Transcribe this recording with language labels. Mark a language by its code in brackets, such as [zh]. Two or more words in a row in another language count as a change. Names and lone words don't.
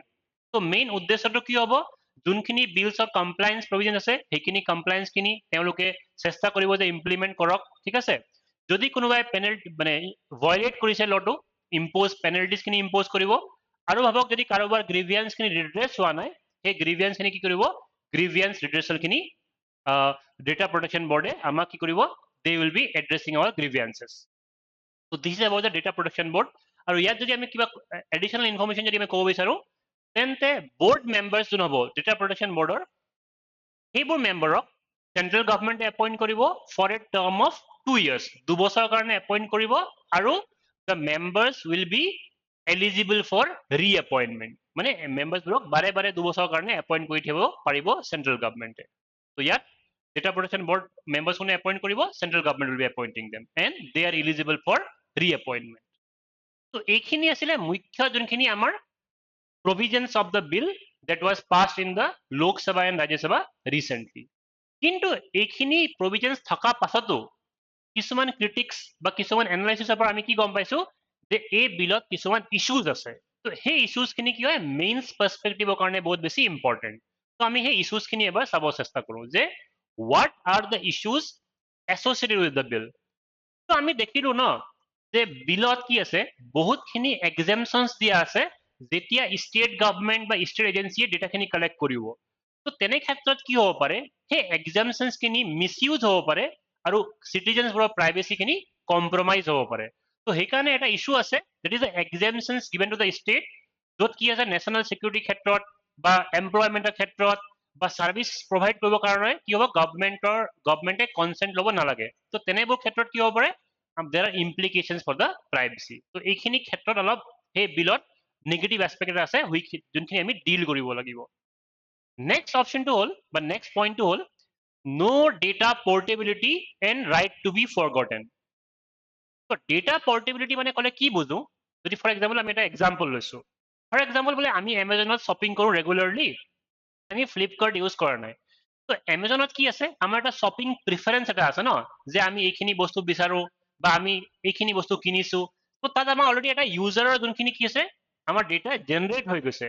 [as] তো মেইন উদ্দেশ্যটো কি হ'ব, যোনখিনি [en] bills of compliance provision [as] আছে সেইখিনি কমপ্লায়েন্স খিনি তেওঁলোকে চেষ্টা কৰিব যে ইমপ্লিমেণ্ট কৰক, ঠিক আছে। যদি কোনোবাই পেনাল্টি মানে ভায়োলেট কৰিছে লটো, [en] impose penalties [as] খিনি ইম্প'জ কৰিব, আৰু ভাবক যদি কাৰোবাৰ গ্ৰিভিয়েন্স খিনি ৰিড্ৰেছ হোৱা নাই সেই গ্ৰিভিয়েন্স খিনি কি কৰিব, [en] grievance redressal [as] খিনি [en] data protection board [as] আমাক কি কৰিব [en] they will be addressing our grievances. So this is about the data protection board. [as] আৰু ইয়াত যদি আমি কিবা [en] additional information [as] যদি আমি ক'ব বিচাৰো তেন্তে [en] board members [as] যোন হ'ব [en] data protection board [as] ৰ সেইবোৰ মেম্বাৰক [en] central government appoint [as] কৰিব [en] for a term of [as] 2 years, 2 বছৰৰ কাৰণে এপইণ্ট কৰিব আৰু [en] the members will be eligible for reappointment, [as] মানে মেম্বাৰবোৰক বাৰে বাৰে 2 বছৰৰ কাৰণে এপইণ্ট কৰি থাকিব পাৰিব [en] central government. [as] তো ইয়াত [en] data protection board members [as] কোনে এপইণ্ট কৰিব, [en] central government will be appointing them and they are eligible for reappointment. [as] তো এইখিনি আছিলে মুখ্য যোনখিনি আমাৰ [en] provisions of the bill that was passed in the Lok Sabha and Rajya Sabha recently. [as] কিন্তু এইখিনি provisions থকা পাছতো কিছুমান ক্ৰিটিক্স বা কিছুমান এনালাইচিছৰ পৰা আমি কি গম পাইছো যে এই বিলত কিছুমান ইস্যুজ আছে. তো সেই ইস্যুজ খিনি কি হয় [en] mains perspective [as] কাৰণে বহুত বেছি ইম্পৰ্টেণ্ট. তো আমি সেই ইস্যুজ খিনি এবাৰ চাব চেষ্টা কৰো যে [en] what are the issues associated with the bill. [as] তো আমি দেখিলো ন যে বিলত কি আছে বহুতখিনি exemptions দিয়া আছে যেতিয়া [en] state government [as] বা [en] state agency [as] ডেটাখিনি কালেক্ট কৰিব. তো তেনে ক্ষেত্ৰত কি হ'ব পাৰে সেই exemptions খিনি মিছইউজ হ'ব পাৰে আৰু চিটিজেনছবোৰৰ প্ৰাইভেচিখিনি কম্প্ৰমাইজ হ'ব পাৰে. তো সেইকাৰণে এটা ইস্যু আছে [en] that is the exemptions given to the state [as] য'ত কি আছে [en] national security [as] ক্ষেত্ৰত বা এমপ্লয়মেণ্টৰ ক্ষেত্ৰত বা [en] service provide [as] কৰিবৰ কাৰণে কি হ'ব গভৰ্ণমেণ্টে কনসেন্ট ল'ব নালাগে. তো তেনেবোৰ ক্ষেত্ৰত কি হ'ব পাৰে [en] there are implications for the privacy. [as] তো এইখিনি ক্ষেত্ৰত অলপ সেই বিলত [en] negative aspect [as] এটা আছে যোনখিনি আমি ডিল কৰিব লাগিব. নেক্সট অপশনটো হ'ল বা নেক্সট পইণ্টটো হ'ল [en] no data portability and right to be forgotten. [as] তো [en] data portability [as] মানে ক'লে কি বুজো যদি [en] for example [as] আমি এটা এক্সাম্পল লৈছো [en] for example [as] বোলে আমি এমাজনত শ্বপিং কৰো ৰেগুলাৰলি আমি ফ্লিপকাৰ্ট ইউজ কৰা নাই. তো এমাজনত কি আছে আমাৰ এটা [en] shopping preference [as] এটা আছে ন যে আমি এইখিনি বস্তু বিচাৰো বা আমি এইখিনি বস্তু কিনিছো. তো তাত আমাৰ অলৰেডি এটা ইউজাৰৰ যোনখিনি কি আছে আমাৰ ডেটা জেনাৰেট হৈ গৈছে.